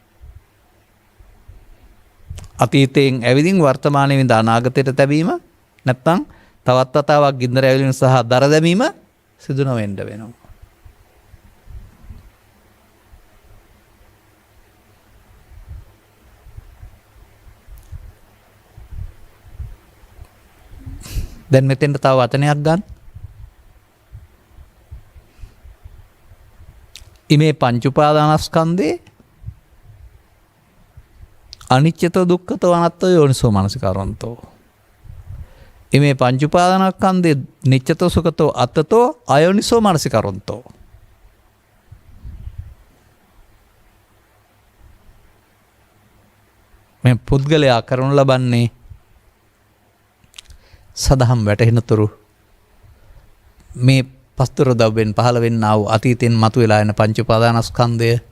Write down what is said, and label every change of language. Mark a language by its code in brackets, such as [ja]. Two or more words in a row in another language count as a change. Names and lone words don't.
[si] අතීතයෙන් ඇවිදින් වර්තමානයේ විඳ අනාගතයට තැබීම නැත්නම් තවත් වතාවක් ගින්දර ඇවිලින් සහ දර දැමීම සිදු නොවෙන්න වෙනවා. දැන් මෙතෙන්ට තව වචනයක් ගන්න. [pi] ඉමේ පංච උපාදානස්කන්ධේ අනිච්චතෝ දුක්ඛතෝ අනාත්තෝ යෝනිසෝ මනසිකාරවන්තෝ. ඉමේ පංච උපාදානස්කන්ධේ නිච්චතෝ සුඛතෝ අත්තතෝ අයෝනිසෝ මනසිකාරවන්තෝ. [si] මේ පුද්ගලයා කරනු ලබන්නේ සදහම් වැටහෙනතුරු මේ පස්තුර දව්වෙන් පහළ වෙන්නා වූ අතීතයෙන් මතුවලා එන පංච උපාදානස්කන්ධය